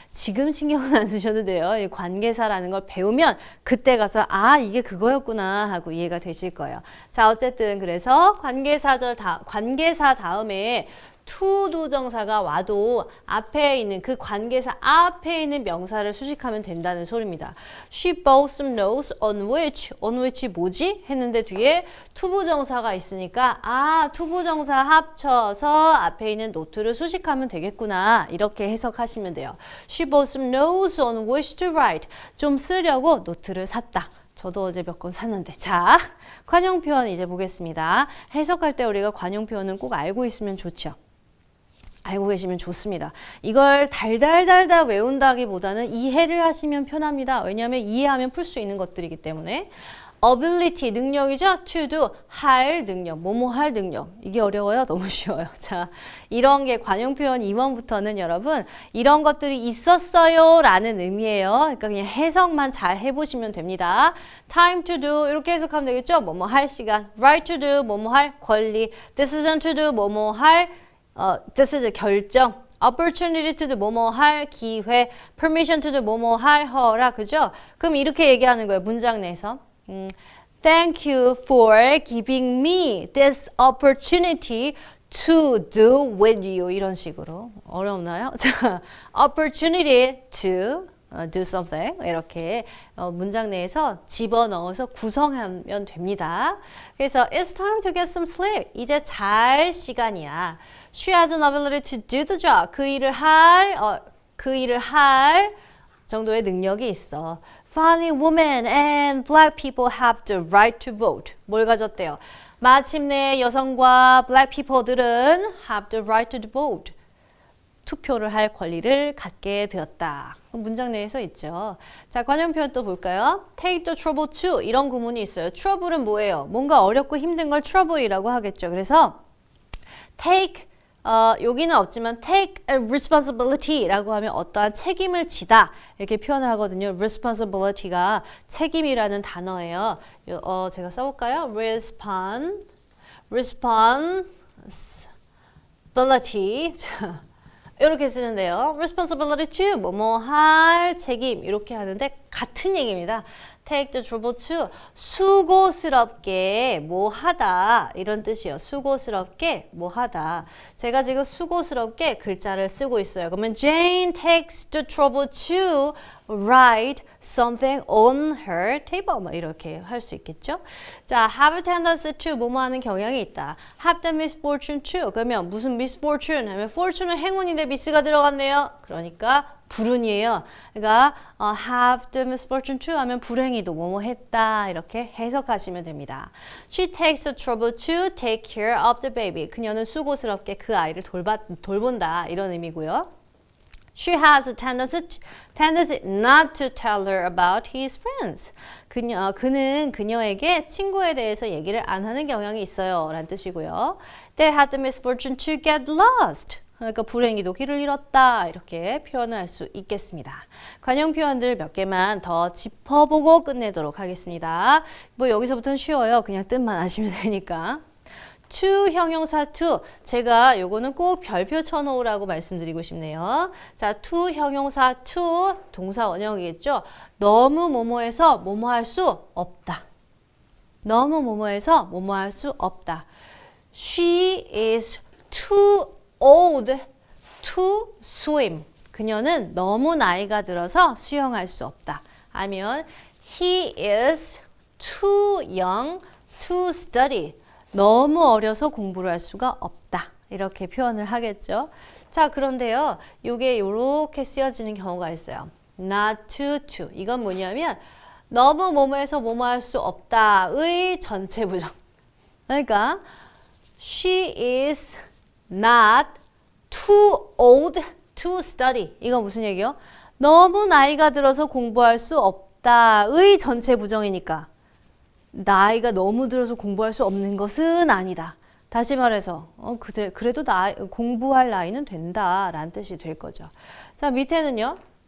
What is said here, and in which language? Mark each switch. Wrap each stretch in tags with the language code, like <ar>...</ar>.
<ko>지금 신경은 안 쓰셔도 돼요. 이 관계사라는 걸 배우면 그때 가서 아 이게 그거였구나 하고 이해가 되실 거예요. 자, 어쨌든 그래서 관계사 다음에 투부정사가 와도 앞에 있는 그 관계사 앞에 있는 명사를 수식하면 된다는 소리입니다.</ko> <en>She bought some notes on which</en> <ko>뭐지? 했는데 뒤에 투부정사가 있으니까 아 투부정사 합쳐서 앞에 있는 노트를 수식하면 되겠구나 이렇게 해석하시면 돼요.</ko> <en>She bought some notes on which to write.</en> <ko>좀 쓰려고 노트를 샀다. 저도 어제 몇 권 샀는데. 자, 관용 표현 이제 보겠습니다. 해석할 때 우리가 관용 표현은 꼭 알고 있으면 좋죠. 알고 계시면 좋습니다. 이걸 달달달달 외운다기보다는 이해를 하시면 편합니다. 왜냐하면 이해하면 풀 수 있는 것들이기 때문에. ability, 능력이죠. to do, 할 능력, 뭐뭐 할 능력. 이게 어려워요? 너무 쉬워요. 자, 이런 게 관용 표현 2번부터는 여러분 이런 것들이 있었어요 라는 의미예요. 그러니까 그냥 해석만 잘 해보시면 됩니다. time to do 이렇게 해석하면 되겠죠. 뭐뭐 할 시간. right to do, 뭐뭐 할 권리. decision to do, 뭐뭐 할 decision, 결정. opportunity to do, 뭐뭐 할 기회. permission to do, 뭐뭐 할 허락. 그죠? 그럼 이렇게 얘기하는 거예요. 문장 내에서.</ko> <en>Thank you for giving me this opportunity to do with you.</en> <ko>이런 식으로. 어렵나요? 자, opportunity to do something. 이렇게 문장 내에서 집어넣어서 구성하면 됩니다. 그래서</ko> <en>It's time to get some sleep.</en> <ko>이제 잘 시간이야.</ko> <en>She has an ability to do the job.</en> <ko>그 일을 할 정도의 능력이 있어.</ko> <en>Finally, women and black people have the right to vote.</en> <ko>뭘 가졌대요? 마침내 여성과</ko> <en>black people들은 have the right to vote.</en> <ko>투표를 할 권리를 갖게 되었다. 문장 내에서 있죠. 자, 관용 표현 또 볼까요? Take the trouble to 이런 구문이 있어요. trouble은 뭐예요? 뭔가 어렵고 힘든 걸 trouble이라고 하겠죠. 그래서 take 여기는 없지만 take a responsibility라고 하면 어떠한 책임을 지다 이렇게 표현을 하거든요. responsibility가 책임이라는 단어예요. 제가 써볼까요? responsibility 이렇게 쓰는데요. responsibility to 뭐뭐 할 책임 이렇게 하는데 같은 얘기입니다. take the trouble to 수고스럽게 뭐 하다 이런 뜻이에요. 수고스럽게 뭐 하다. 제가 지금 수고스럽게 글자를 쓰고 있어요. 그러면</ko> <en>Jane takes the trouble to write something on her table</en> <ko>뭐 이렇게 할 수 있겠죠. 자, have a tendency to 뭐뭐 하는 경향이 있다. have the misfortune to 그러면 무슨 misfortune 하면 fortune은 행운인데 miss가 들어갔네요. 그러니까 불운이에요. 그러니까 have the misfortune to 하면 불행히도 뭐뭐 했다 이렇게 해석하시면 됩니다.</ko> <en>She takes the trouble to take care of the baby.</en> <ko>그녀는 수고스럽게 그 아이를 돌본다 이런 의미고요.</ko> <en>She has a tendency not to tell her about his friends.</en> <ko>그는 그녀에게 친구에 대해서 얘기를 안 하는 경향이 있어요. 라는 뜻이고요.</ko> <en>They had the misfortune to get lost.</en> <ko>그러니까 불행히도 길을 잃었다 이렇게 표현을 할 수 있겠습니다. 관용 표현들 몇 개만 더 짚어보고 끝내도록 하겠습니다. 뭐 여기서부터는 쉬워요. 그냥 뜻만 아시면 되니까. to 형용사 to 제가 요거는 꼭 별표 쳐놓으라고 말씀드리고 싶네요. 자, to 형용사 to 동사 원형이겠죠. 너무 뭐뭐해서 뭐뭐 할 수 없다. 너무 뭐뭐해서 뭐뭐 할 수 없다.</ko> <en>She is too old to swim.</en> <ko>그녀는 너무 나이가 들어서 수영할 수 없다. 아니면</ko> <en>he is too young to study.</en> <ko>너무 어려서 공부를 할 수가 없다. 이렇게 표현을 하겠죠. 자, 그런데요. 이게 이렇게 쓰여지는 경우가 있어요. not to. 이건 뭐냐면 너무 뭐뭐해서 뭐뭐 할 수 없다의 전체 부정. 그러니까</ko> <en>she is not too old to study.</en> <ko>이건 무슨 얘기요? 너무 나이가 들어서 공부할 수 없다의 전체 부정이니까 나이가 너무 들어서 공부할 수 없는 것은 아니다. 다시 말해서 그래도 공부할 나이는 된다라는 뜻이 될 거죠. 자, 밑에는요.</ko>